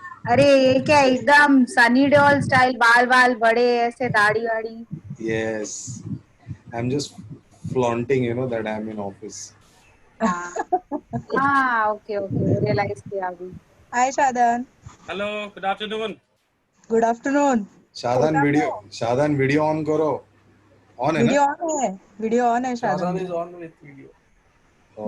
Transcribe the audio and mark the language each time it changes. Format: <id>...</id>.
<hi>अरे ये क्या एकदम सनी देओल स्टाइल, बाल बाल बड़े ऐसे, दाढ़ी वाड़ी.</hi> <en>Yes. I'm just flaunting, that I'm in office.</en> <hi>हाँ ओके रियलाइज किया अभी.</hi> <en>Hi, Shadan. Hello, good afternoon. Good afternoon.</en> <hi>Shadan video on करो. ऑन है ना? वीडियो ऑन है Shadan</hi> <en>Shadan</en> <hi>ji.</hi> <en>is on with video.</en> <hi>और</hi>